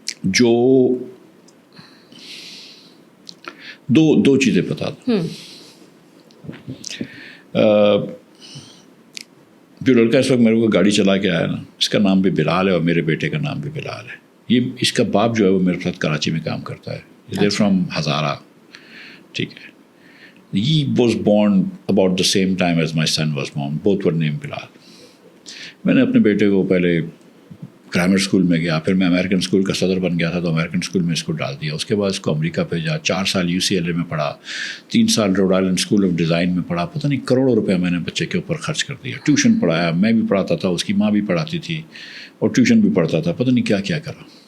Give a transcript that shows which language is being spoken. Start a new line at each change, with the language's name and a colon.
Urdu: جو دو چیزیں بتا دوں. جو لڑکا اس وقت میرے کو گاڑی چلا کے آیا نا، اس کا نام بھی بلال ہے اور میرے بیٹے کا نام بھی بلال ہے. یہ اس کا باپ جو ہے وہ میرے ساتھ کراچی میں کام کرتا ہے.
English: They're from Hazara.
Urdu: ٹھیک ہے.
English: He was born about the same time as my son was born. Both were named Bilal.
Urdu: میں نے اپنے بیٹے کو پہلے گرامر اسکول میں گیا، پھر میں امریکن اسکول کا صدر بن گیا تھا تو امریکن اسکول میں اس کو ڈال دیا. اس کے بعد اس کو امریکہ بھیجا. 4 سال UCLA میں پڑھا، 3 سال road island school of design میں پڑھا. پتہ نہیں کروڑوں روپے میں نے بچے کے اوپر خرچ کر دیا. ٹیوشن پڑھایا، میں بھی پڑھاتا تھا، اس کی ماں بھی پڑھاتی تھی اور ٹیوشن بھی پڑھتا تھا. پتہ نہیں کیا کیا کرا.